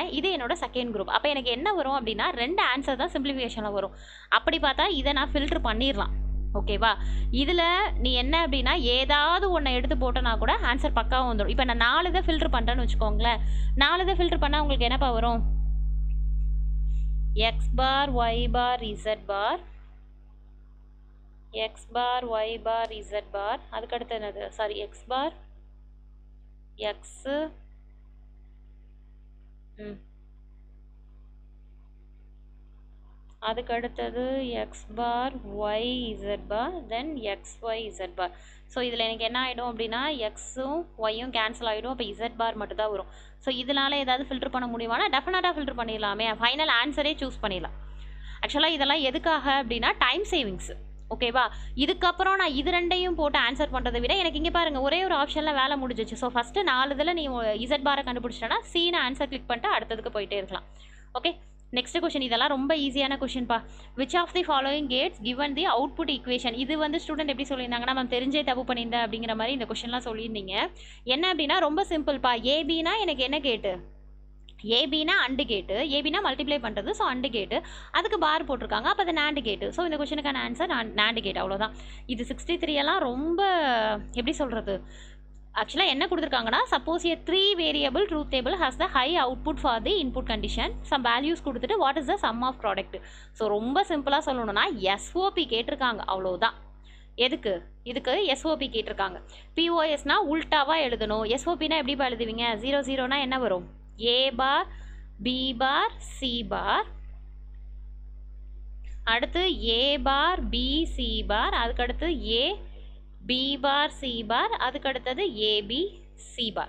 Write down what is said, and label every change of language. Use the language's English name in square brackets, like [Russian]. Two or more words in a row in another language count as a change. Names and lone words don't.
[Tamil] இது என்னோட [English] second group. [Tamil] அப்போ எனக்கு என்ன வரும் அப்படின்னா 2 ஆன்சர் தான் சிம்பிளிஃபிகேஷனில் வரும். அப்படி பார்த்தா இதை நான் ஃபில்டர் பண்ணிடலாம் ஓகேவா. இதில் நீ என்ன அப்படின்னா ஏதாவது ஒன்றை எடுத்து போட்டோன்னா கூட ஆன்சர் பக்காவும் வந்துடும். இப்போ நான் 4 இதை ஃபில்டர் பண்ணுறேன்னு வச்சுக்கோங்களேன். 4 இதை ஃபில்டர் பண்ணால் உங்களுக்கு என்னப்பா வரும்? [English] x bar y bar z bar, x bar y bar z bar, [Tamil] அதுக்கடுத்து என்னது, [English] சாரி x bar x அதுக்கடுத்தது x bar y z bar, then x y z bar. [Tamil] ஸோ இதில் எனக்கு என்ன ஆகிடும் அப்படின்னா எக்ஸும் ஒய்யும் கேன்சல் ஆகிடும். அப்போ z bar மட்டும் தான் வரும். ஸோ இதனால் ஏதாவது ஃபில்டர் பண்ண முடியுமானா [English] definitely filter [Tamil] பண்ணிடலாமே. [English] final answer choose [Tamil] பண்ணிடலாம். ஆக்சுவலாக இதெல்லாம் எதுக்காக அப்படின்னா [English] time savings okay. [Tamil] இதுக்கப்புறம் நான் இது ரெண்டையும் போட்டு ஆன்சர் பண்ணுறதை விட எனக்கு இங்கே பாருங்கள் ஒரே ஒரு ஆப்ஷனில் வேலை முடிஞ்சிச்சு. [English] so first [Tamil] 4 இதில் நீ [English] z bar [Tamil] கண்டுபிடிச்சிட்டேன்னா சீனை [English] answer click [Tamil] பண்ணிட்டு அடுத்ததுக்கு போயிட்டே இருக்கலாம். ஓகே. [English] next question, [Tamil] இதெல்லாம் ரொம்ப [English] easy question. which of the following gates given the output equation. [Tamil] இது வந்து ஸ்டூடெண்ட் எப்படி சொல்லியிருந்தாங்கன்னா மேம் தெரிஞ்சே தப்பு பண்ணியிருந்தேன் அப்படிங்கிற மாதிரி இந்த கொஷின்லாம் சொல்லியிருந்தீங்க. என்ன அப்படின்னா ரொம்ப சிம்பிள்ப்பா. ஏபினா எனக்கு என்ன கேட்டு, ஏபினா [English] AND gate, [Tamil] ஏபினா மல்டிப்ளை பண்ணுறது, [English] so AND gate, [Tamil] அதுக்கு பார் போட்டிருக்காங்க, அப்போ அது [English] NAND gate. [Tamil] ஸோ இந்த கொஷனுக்கான ஆன்சர் [English] NAND gate, [Tamil] அவ்வளோதான். இது 63 எல்லாம் ரொம்ப எப்படி சொல்கிறது, ஆக்சுவலாக என்ன கொடுத்துருக்காங்கன்னா [English] suppose a 3 variable truth table has the high output for the input condition, some values [Tamil] கொடுத்துட்டு [English] what is the sum of product. [Tamil] ஸோ ரொம்ப சிம்பிளாக சொல்லணும்னா எஸ்ஓபி கேட்டிருக்காங்க, அவ்வளோதான். எதுக்கு, இதுக்கு எஸ்ஓபி கேட்டிருக்காங்க. பிஓஎஸ்னா உல்டாவாக எழுதணும். எஸ்ஓபினா எப்படிப்பா எழுதுவீங்க? 0 0னா என்ன வரும்? [English] A bar B bar C bar, அடுத்து A bar B C bar, அதுக்கடுத்து A B bar C bar, அதுக்கடுத்தது AB C bar.